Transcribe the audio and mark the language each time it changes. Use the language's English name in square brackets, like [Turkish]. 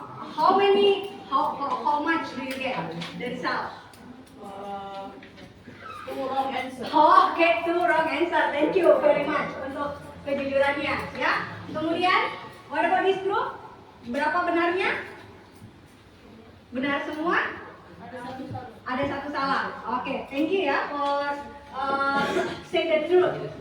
[English] How much do you get the result? Two wrong answer. Oh, okay, 2 wrong answer. Thank you very much [Indonesian] untuk kejujurannya, ya. Kemudian, [English] what about this group? [Indonesian] Berapa benarnya? Benar semua? Ada satu salah. [English] Oke, thank you ya for say the truth.